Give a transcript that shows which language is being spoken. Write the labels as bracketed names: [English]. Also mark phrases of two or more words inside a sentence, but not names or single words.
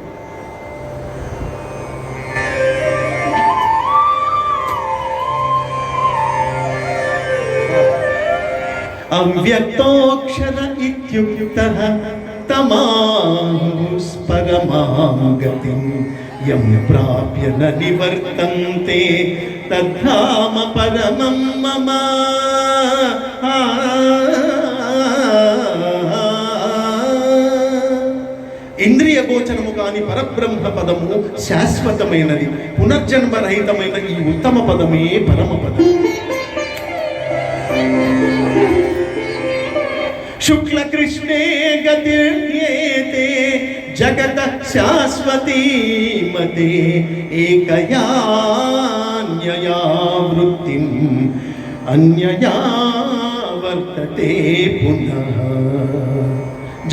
[Sanskrit] అవ్యక్తోక్షర ఇత్యుక్తః తమాహుస్పరమాం గతిం యం ప్రాప్య న నివర్తంతే తద్ధామ పరమం మమ. [Telugu] ఇంద్రియ గోచరము కాని పరబ్రహ్మ పదము శాశ్వతమైనది. పునర్జన్మరహితమైన ఈ ఉత్తమ పదమే పరమ పదం. [Sanskrit] శుక్ల కృష్ణే గతిర్యేతే జగత శాశ్వతీ మతే ఏకయాన్యయా వృత్తిం అన్యయా వర్తతే పునః.